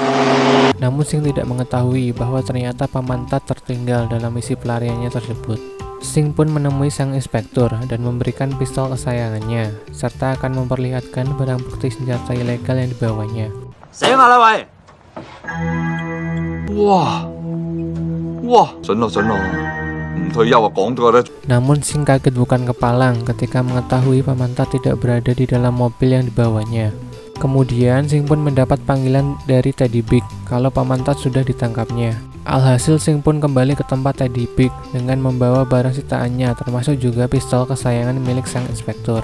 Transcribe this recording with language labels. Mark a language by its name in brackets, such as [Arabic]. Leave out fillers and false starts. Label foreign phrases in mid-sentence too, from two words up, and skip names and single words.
[Indonesian] Namun Sing tidak mengetahui bahwa ternyata Pamantat tertinggal dalam misi pelariannya tersebut. Sing pun menemui sang inspektur dan memberikan pistol kesayangannya, serta akan memperlihatkan barang bukti senjata ilegal yang dibawanya. [Cantonese] 醒下啦喂！哇哇，准咯准咯，唔退休啊，講咗咧。 [Indonesian] Namun Sing kaget bukan kepalang ketika mengetahui Pamantat tidak berada di dalam mobil yang dibawanya. Kemudian Sing pun mendapat panggilan dari Teddy Big kalau Pamantat sudah ditangkapnya. Alhasil Sing pun kembali ke tempat Teddy Big dengan membawa barang sitaannya, termasuk juga pistol kesayangan milik sang inspektur.